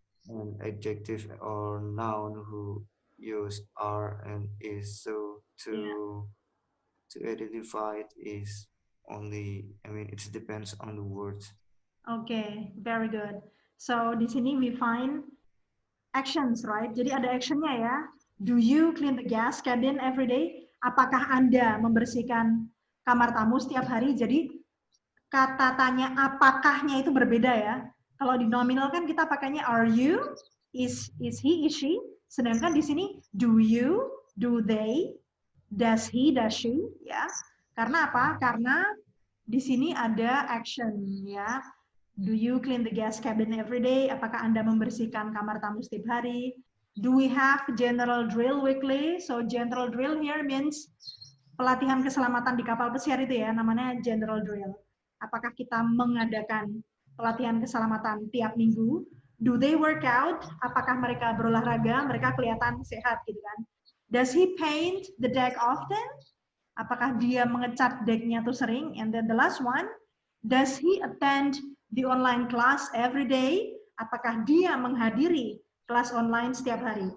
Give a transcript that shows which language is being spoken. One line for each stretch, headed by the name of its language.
English: And adjective or noun who use are and is, so to identify it is only, it depends on the words. Okay, very good. So
Indonesian: di sini
English: we find actions, right?
Indonesian: Jadi ada actionnya ya.
English: Do you clean the gas cabin every day?
Indonesian: Apakah Anda membersihkan kamar tamu setiap hari? Jadi kata tanya apakahnya itu berbeda ya. Kalau di nominal kan kita pakainya are you, is he, is she. Sedangkan di sini do you, do they, does he, does she, ya. Karena apa? Karena di sini ada action ya.
English: Do you clean the gas cabin every day?
Indonesian: Apakah Anda membersihkan kamar tamu setiap hari?
English: Do we have general drill weekly? So general drill here means
Indonesian: pelatihan keselamatan di kapal pesiar itu ya,
English: namanya general drill.
Indonesian: Apakah kita mengadakan pelatihan keselamatan tiap minggu?
English: Do they work out?
Indonesian: Apakah mereka berolahraga? Mereka kelihatan sehat gitu kan?
English: Does he paint the deck often?
Indonesian: Apakah dia mengecat decknya tuh sering?
English: And then the last one, does he attend the online class every day?
Indonesian: Apakah dia menghadiri kelas online setiap hari?